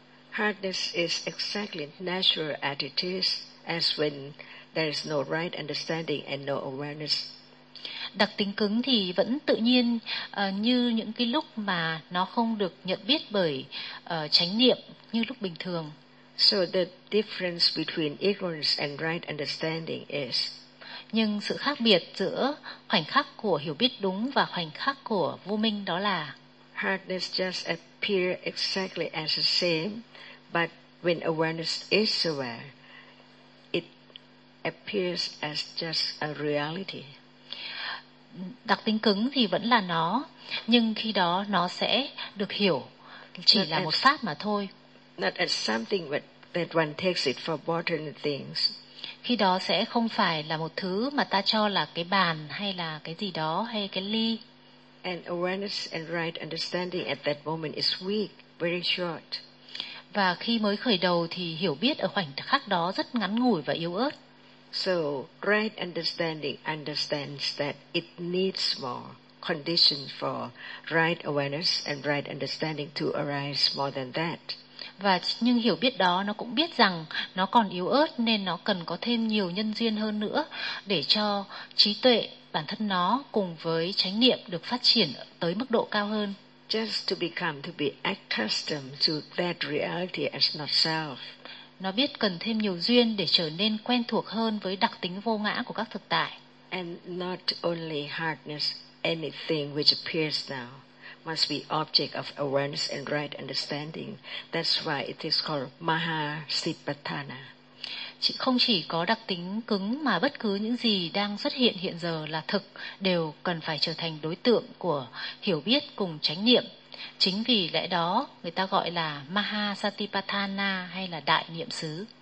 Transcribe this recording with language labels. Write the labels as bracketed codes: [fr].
[en] Hardness is exactly natural attitudes as when there is no right understanding and no awareness. [vi] Đặc tính cứng thì vẫn tự nhiên như những cái lúc mà nó không được nhận biết bởi chánh niệm như lúc bình thường. [en] So the difference between ignorance and right understanding is. [vi] Nhưng sự khác biệt giữa khoảnh khắc của hiểu biết đúng và khoảnh khắc của vô minh đó là [en] hardness just appear exactly as the same, but when awareness is aware, it appears as just a reality. [vi] Đặc tính cứng thì vẫn là nó, nhưng khi đó nó sẽ được hiểu chỉ là một pháp mà thôi. [en] Not as something that one takes it for modern things. [vi] Khi đó sẽ không phải là một thứ mà ta cho là cái bàn hay là cái gì đó hay cái ly. [en] And awareness and right understanding at that moment is weak, very short. [vi] Và khi mới khởi đầu thì hiểu biết ở khoảnh khắc đó rất ngắn ngủi và yếu ớt. [en] So right understanding understands that it needs more conditions for right awareness and right understanding to arise more than that. [vi] Và nhưng hiểu biết đó nó cũng biết rằng nó còn yếu ớt nên nó cần có thêm nhiều nhân duyên hơn nữa để cho trí tuệ bản thân nó cùng với chánh niệm được phát triển tới mức độ cao hơn. [en] Just to become to be accustomed to that reality as not self. [vi] Nó biết cần thêm nhiều duyên để trở nên quen thuộc hơn với đặc tính vô ngã của các thực tại. [en] And not only hardness, anything which appears now must be object of awareness and right understanding. That's why it is called Mahasipatthana. [vi] Chỉ không chỉ có đặc tính cứng mà bất cứ những gì đang xuất hiện hiện giờ là thực đều cần phải trở thành đối tượng của hiểu biết cùng chánh niệm. Chính vì lẽ đó người ta gọi là Mahasatipatthana hay là đại niệm xứ.